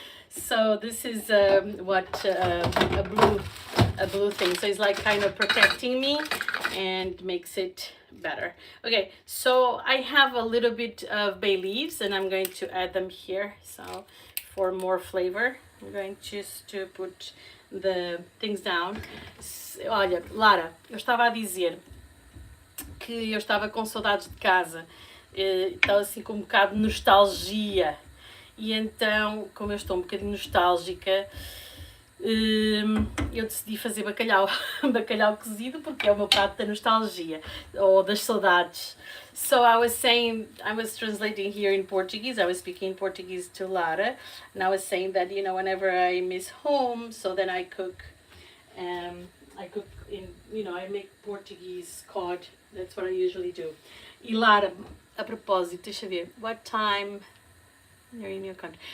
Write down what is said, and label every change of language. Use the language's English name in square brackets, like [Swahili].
[English] So this is what a blue thing. So it's like kind of protecting me and makes it better. Okay, so I have a little bit of bay leaves and I'm going to add them here. So for more flavor, I'm going just to put the things down. [Portuguese] Olha, Lara, eu estava a dizer que eu estava com saudades de casa, estava assim com um bocado de nostalgia. E então, como eu estou um bocadinho nostálgica, eu decidi fazer bacalhau, bacalhau cozido, porque é o meu prato da nostalgia, ou das saudades. [English] So I was saying, I was translating here in Portuguese, I was speaking Portuguese to Lara, and I was saying that, you know, whenever I miss home, so then I cook in, you know, I make Portuguese cod, that's what I usually do. [Portuguese] E Lara, a propósito, deixa eu ver, [English] what time... You're in your country.